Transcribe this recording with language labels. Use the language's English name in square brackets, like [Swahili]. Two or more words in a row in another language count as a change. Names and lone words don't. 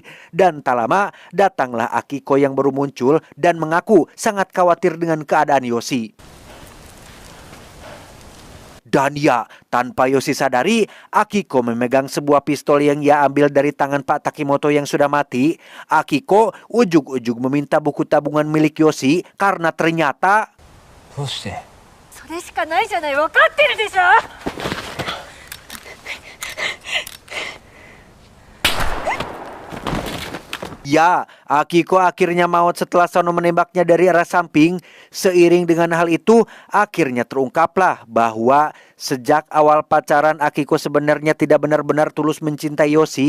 [Indonesian] Dan tak lama datanglah Akiko yang baru muncul dan mengaku sangat khawatir dengan keadaan Yoshi. Dan ya, tanpa Yoshi sadari, Akiko memegang sebuah pistol yang ia ambil dari tangan Pak Takimoto yang sudah mati. Akiko ujug-ujug meminta buku tabungan milik Yoshi karena ternyata [Japanese] どうして？それしかないじゃない、分かってるでしょ。 [Indonesian] Ya, Akiko akhirnya maut setelah Sano menembaknya dari arah samping. Seiring dengan hal itu, akhirnya terungkaplah bahwa sejak awal pacaran Akiko sebenarnya tidak benar-benar tulus mencintai Yoshi.